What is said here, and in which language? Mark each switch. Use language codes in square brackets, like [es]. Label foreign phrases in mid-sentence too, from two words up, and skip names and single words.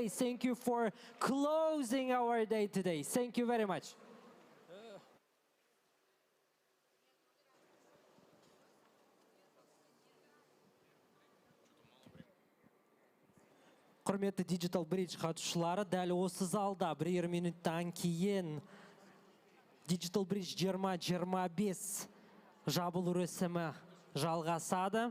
[en] Thank you for closing our day today. Thank you very much. [kk] Құрметті Digital Bridge қатысушылары, дәл осы залда 1 минуттан кейін Digital Bridge 2025 жабылу рәсімі жалғасады.